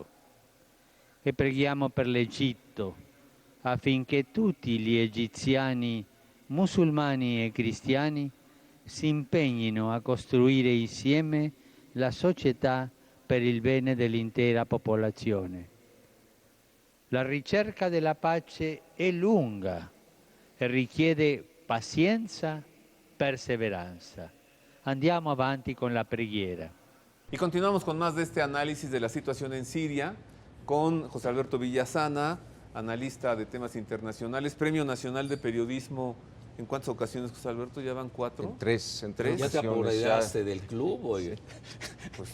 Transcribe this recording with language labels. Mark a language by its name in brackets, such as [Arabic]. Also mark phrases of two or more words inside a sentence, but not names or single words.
[Italian] E preghiamo per l'Egitto, affinché tutti gli egiziani, musulmani e cristiani, si impegnino a costruire insieme la società per il bene dell'intera popolazione. La ricerca della pace è lunga e richiede pazienza, perseveranza. Andiamo avanti con la preghiera. [Spanish] Y continuamos con más de este análisis de la situación en Siria con José Alberto Villasana, analista de temas internacionales, Premio Nacional de Periodismo. ¿En cuántas ocasiones, José Alberto? ¿Ya van 4? En tres. ¿Ya te apoderaste del club? Oye. Pues